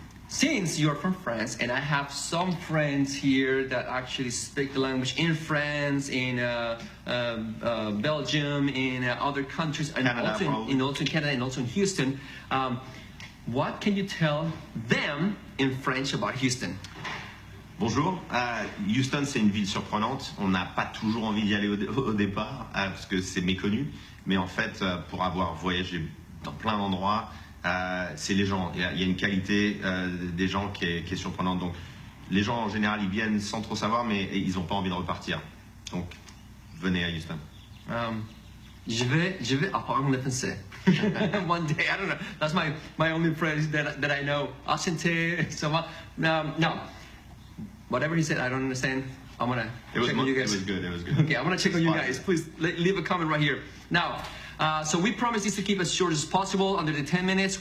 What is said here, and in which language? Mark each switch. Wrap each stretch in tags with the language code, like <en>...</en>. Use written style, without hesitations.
<en>Since you're from France, and I have some friends here that actually speak the language in France, in Belgium, in other countries, and also in Canada, and also in Houston. What can you tell them in French about Houston?</en> <fr>Bonjour. Houston, c'est une ville surprenante. On n'a pas toujours envie d'y aller au départ parce que c'est méconnu. Mais en fait, pour avoir voyagé dans plein d'endroits, c'est les gens. Il y a une qualité des gens qui est surprenante. Donc, les gens en général, ils viennent sans trop savoir, mais ils n'ont pas envie de repartir. Donc, venez à Houston. Je vais apprendre le français.</fr> <en>One day, I don't know. That's my only phrase that I know. Asante,</en> <fr>ça va.</fr> <en>No. Whatever he said, I don't understand. I'm gonna check on you guys. It was good. Okay, I'm gonna check on you guys. Please leave a comment right here. Now, so we promise this to keep as short as possible, under the 10 minutes.</en>